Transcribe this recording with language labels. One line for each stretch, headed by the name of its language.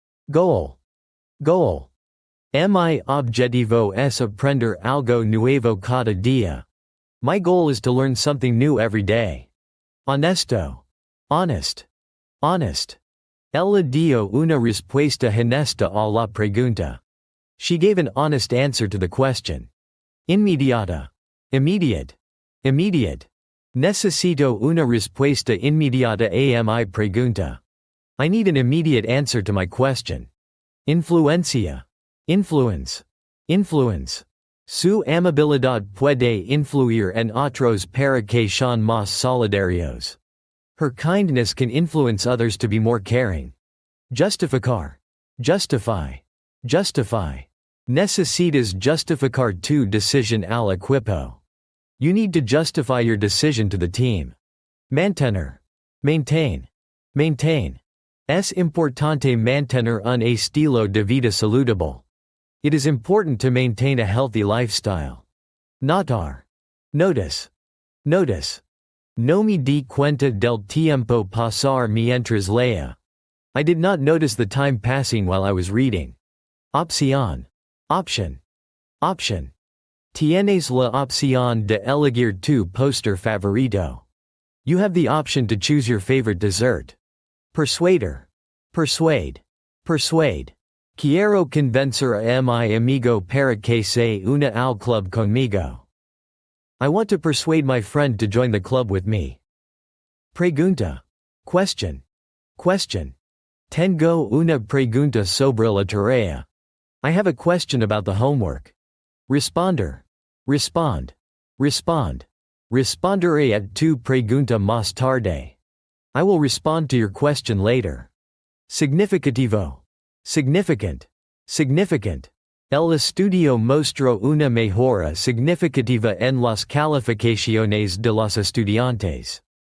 English: Goal. Goal.
Spanish: Mi objetivo es aprender algo nuevo cada día.
English: My goal is to learn something new every day. Honesto. Honest. Honest.
Spanish: Ella dio una respuesta honesta a la pregunta.
English: She gave an honest answer to the question. Inmediata. Immediate. Immediate.
Spanish: Necesito una respuesta inmediata a mi pregunta.
English: I need an immediate answer to my question. Influencia. Influence. Influence.
Spanish: Su amabilidad puede influir en otros para que sean más solidarios.
English: Her kindness can influence others to be more caring. Justificar. Justify. Justify.
Spanish: Necesitas justificar tu decisión al equipo.
English: You need to justify your decision to the team. Mantener. Maintain. Maintain.
Spanish: Es importante mantener un estilo de vida saludable.
English: It is important to maintain a healthy lifestyle. Notar. Notice. Notice.
Spanish: No me di cuenta del tiempo pasar mientras leía.
English: I did not notice the time passing while I was reading. Opción. Option. Option.
Spanish: Tienes la opción de elegir tu postre favorito.
English: You have the option to choose your favorite dessert. Persuader. Persuade. Persuade.
Spanish: Quiero convencer a mi amigo para que se una al club conmigo.
English: I want to persuade my friend to join the club with me. Pregunta. Question. Question.
Spanish: Tengo una pregunta sobre la tarea.
English: I have a question about the homework. Responder. Respond. Respond.
Spanish: Responderé a tu pregunta más tarde.
English: I will respond to your question later. Significativo. Significant. Significant.
Spanish: El estudio mostró una mejora significativa en las calificaciones de los estudiantes.